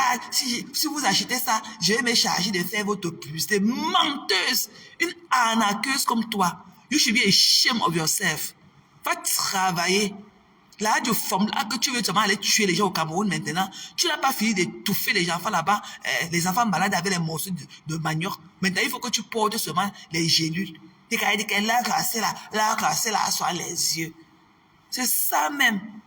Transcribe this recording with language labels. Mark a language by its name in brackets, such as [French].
[French] Si vous achetez ça, je vais me charger de faire votre publicité. Menteuse! Une arnaqueuse comme toi. [English] You should be ashamed of yourself. [French] Va travailler. Là, du forme là que tu veux seulement aller tuer les gens au Cameroun maintenant. Tu n'as pas fini d'étouffer les enfants là-bas, les enfants malades avec les morceaux de manioc. Maintenant, il faut que tu portes seulement les gélules. Elle a cassé là, sur les yeux. C'est ça même.